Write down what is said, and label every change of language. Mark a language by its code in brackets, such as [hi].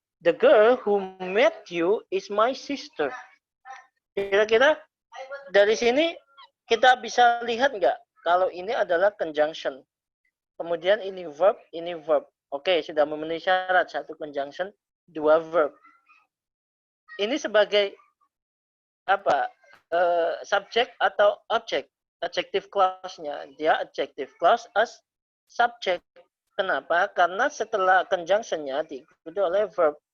[en] The girl who met you is my sister. [id] Kira-kira dari sini kita bisa lihat nggak kalau ini adalah conjunction. Kemudian ini verb, ini verb. Oke, sudah memenuhi syarat. Satu conjunction, dua verb. Ini sebagai apa? Subjek atau object? Adjective clause-nya. Dia adjective clause as subject. Kenapa? Karena setelah conjunction-nya diikuti oleh verb.